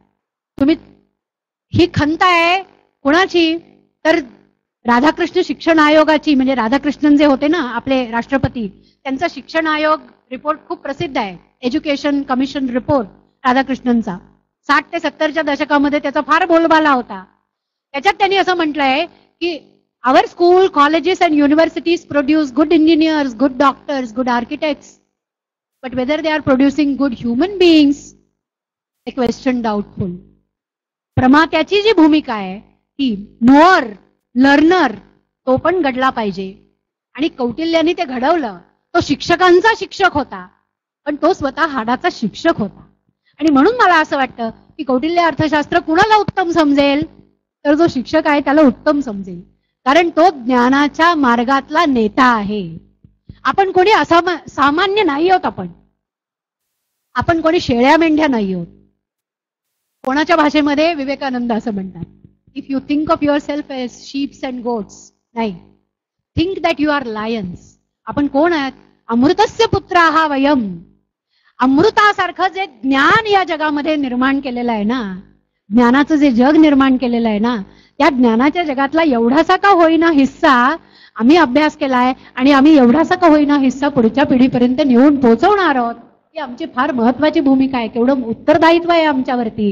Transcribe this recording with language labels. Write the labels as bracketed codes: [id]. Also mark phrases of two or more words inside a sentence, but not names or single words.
[mr] तुम्ही ही खंत आहे कोणाची, तर राधाकृष्ण शिक्षण आयोगाची, म्हणजे राधाकृष्णन जे होते ना आपले राष्ट्रपती, त्यांचा शिक्षण आयोग रिपोर्ट खूप प्रसिद्ध आहे. [en] Education Commission Report [mr] राधाकृष्णनचा 60 ते 70च्या दशकामध्ये त्याचा फार बोलबाला होता. त्याच्यात त्यांनी असं म्हटलंय की [en] our school, colleges and universities produce good engineers, good doctors, good architects, but whether they are producing good human beings, a question doubtful. [mr] प्रमात्याची जी भूमिका आहे ती [en] knower, learner [mr] तो पण घडला पाहिजे. आणि कौटिल्याने ते घडवलं. तो शिक्षकांचा शिक्षक होता पण तो स्वतः हाडाचा शिक्षक होता. आणि म्हणून मला असं वाटतं की कौटिल्य अर्थशास्त्र कुणाला उत्तम समजेल, तर जो शिक्षक आहे त्याला उत्तम समजेल. कारण तो ज्ञानाच्या मार्गातला नेता आहे. आपण कोणी सामान्य नाही आहोत. आपण कोणी शेळ्या मेंढ्या नाही आहोत. कोणाच्या भाषेमध्ये विवेकानंद असं म्हणतात, [en] if you think of your self as sheeps and goats, नाही, think that you are lions. [mr] आपण कोण आहात? [sa] अमृतस्य पुत्राः वयम. [mr] अमृतासारखं जे ज्ञान या जगामध्ये निर्माण केलेलं आहे ना, ज्ञानाचं जे जग निर्माण केलेलं आहे ना, त्या ज्ञानाच्या जगातला एवढासा का होईना हिस्सा आम्ही अभ्यास केलाय आणि आम्ही एवढासा का होईना हिस्सा पुढच्या पिढीपर्यंत नेऊन पोहोचवणार आहोत. ही आमची फार महत्वाची भूमिका आहे. केवढं उत्तरदायित्व आहे आमच्यावरती.